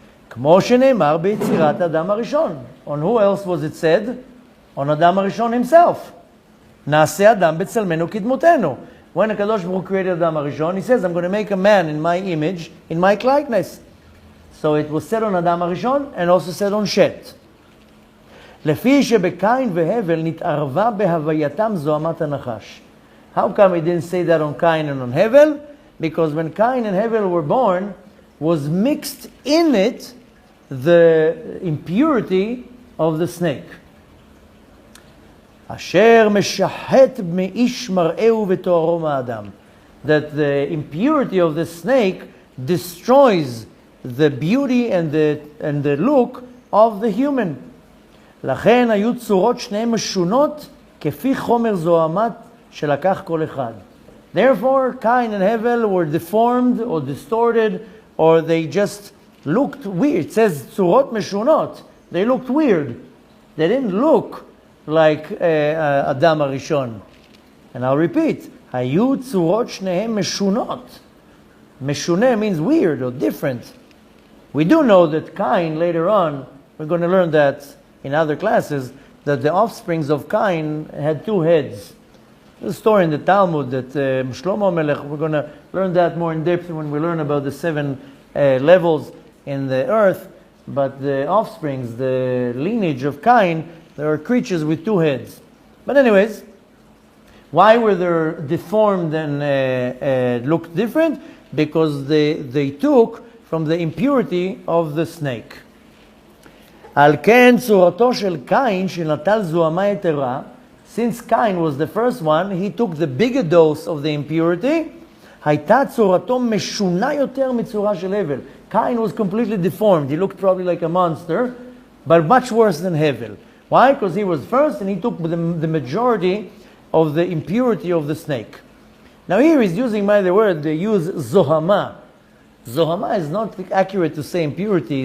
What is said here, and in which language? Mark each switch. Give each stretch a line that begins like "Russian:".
Hebrew: Kmo sheneimar b'yetzirat Adam HaRishon.
English: On who else was it said? On Adam HaRishon himself.
Hebrew: Na'aseh Adam b'tzalmenu kidmutenu.
English: When HaKadosh Baruch Hu created Adam HaRishon, he says, I'm going to make a man in my image, in my likeness. So it was said on Adam HaRishon and also said on Shet.
Hebrew: לפי שבקין והבל נתערבה בהווייתם זוהמת הנחש.
English: How come he didn't say that on Cain and on Hevel? Because when Cain and Hevel were born, was mixed in it the impurity of the snake.
Hebrew: אשר משחט מאיש מראהו ותוארו מאדם.
English: That the impurity of the snake destroys the beauty and the look of the human.
Hebrew: לכן היו צורות שניהם משונות כפי חומר זוהמת שלקח כל אחד.
English: Therefore, Cain and Hevel were deformed or distorted, or they just looked weird. It says
Hebrew: צורות משונות.
English: They looked weird. They didn't look like Adam HaRishon. And I'll repeat,
Hebrew: היו צורות שניהם משונות.
English: משונה means weird or different. We do know that Cain, later on, we're going to learn that in other classes, that the offsprings of Cain had two heads. There's a story in the Talmud that Shlomo Melech, we're going to learn that more in depth when we learn about the 7 levels in the earth. But the offsprings, the lineage of Cain, there are creatures with 2 heads. But anyways, why were they deformed and looked different? Because they took from the impurity of the snake.
Hebrew: על כן צורתו של קין שנטל זוהמה יתרה,
English: since Cain was the first one, he took the bigger dose of the impurity,
Hebrew: הייתה צורתו משונה יותר מצורה של הבל.
English: Cain was completely deformed. He looked probably like a monster, but much worse than Hevel. Why? Because he was first and he took the majority of the impurity of the snake. Now here he's using, by the word, they use zohama. Zohama is not accurate to say impurity.